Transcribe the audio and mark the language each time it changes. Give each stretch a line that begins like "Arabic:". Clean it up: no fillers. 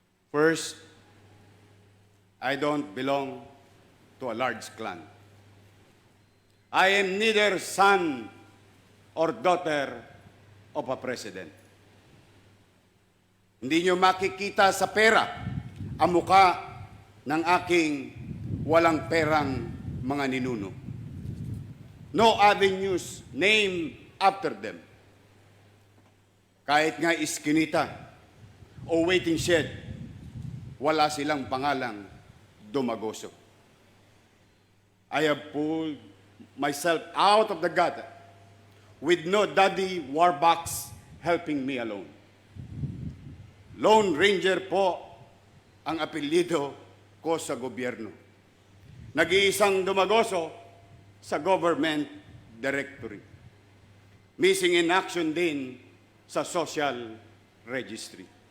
English: First, I don't belong to a large clan. I am neither son or daughter of a president.
Filipino: Hindi nyo makikita sa pera ang muka ng aking walang perang mga ninuno.
English: No avenues named after them.
Filipino: Kahit nga iskinita o waiting shed, wala silang pangalang Dumagoso.
English: I have pulled myself out of the gutter with no daddy warbucks helping me alone.
Filipino: Lone Ranger po ang apelyido ko sa gobyerno. Nag-iisang dumagoso sa government directory. Missing in action din sa social registry.